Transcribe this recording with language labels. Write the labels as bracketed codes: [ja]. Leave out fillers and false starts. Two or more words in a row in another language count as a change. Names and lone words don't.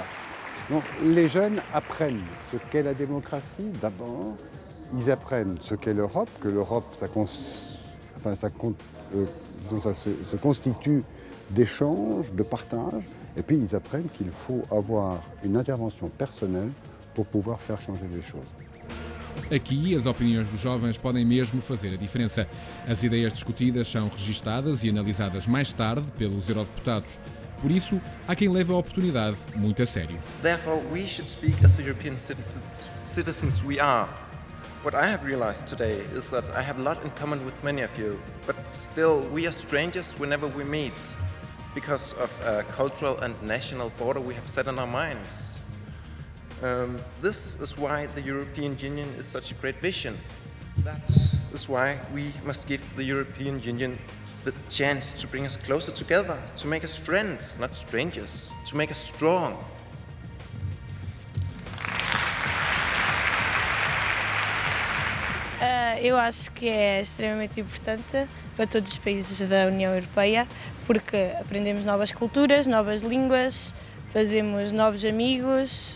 [fr] Donc les jeunes apprennent ce qu'est la démocratie d'abord, ils apprennent ce qu'est l'Europe, que l'Europe se constitue d'échanges, de partage, et puis ils apprennent qu'il faut avoir une intervention personnelle pour pouvoir faire changer les choses. [pt] Aqui, as opiniões dos jovens podem mesmo fazer a diferença. As ideias discutidas são registadas e analisadas mais tarde pelos eurodeputados. Por isso, há quem leve a oportunidade muito a sério. [en] Therefore, we should speak as the European citizens we are. What I have realized today is that I have a lot in common with many of you, but still we are strangers whenever we meet because of a cultural and national border we have set in our minds. This is why the European Union is such a great vision. That is why we must give the European Union the chance to bring us closer together, to make us friends, not strangers, to make us strong. [pt] Eu acho que é extremamente importante para todos os países da União Europeia porque aprendemos novas culturas, novas línguas, fazemos novos amigos.